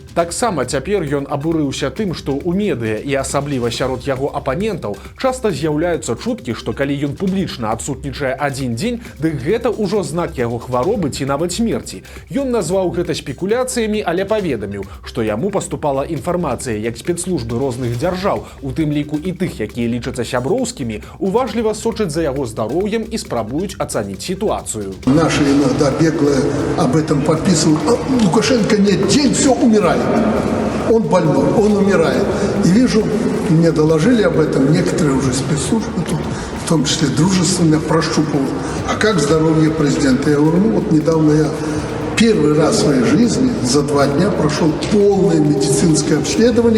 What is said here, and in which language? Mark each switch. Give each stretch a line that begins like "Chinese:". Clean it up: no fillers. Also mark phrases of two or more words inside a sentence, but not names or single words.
Belarusian: Таксама цяпер ён абурыўся тым, што ў медыа і асабліва сярод яго апанентаў часта з'яўляюцца чуткі, што калі ён публічна адсутнічае 1 дзень, дык гэта ўжо знак яго хваробы ці нават смерці. Ён назваў гэта спекуляцыямі, але паведаміў, што яму паступала інфармацыя, як спецслужбы розных дзяржаў, у тым ліку і тых, якія лічацца сяброўскімі, уважліва сочаць за яго здароўем і спрабуюць ацаніць сітуацыю.
Russian: Наши иногда беглые об этом подписывают. Лукашенко нет, день, все, умирает. Он больной, он умирает. И вижу, мне доложили об этом некоторые уже спецслужбы тут, в том числе дружественно прощупывают. А как здоровье президента? Я говорю, ну вот недавно я первый раз в своей жизни за 2 дня прошел полное медицинское обследование.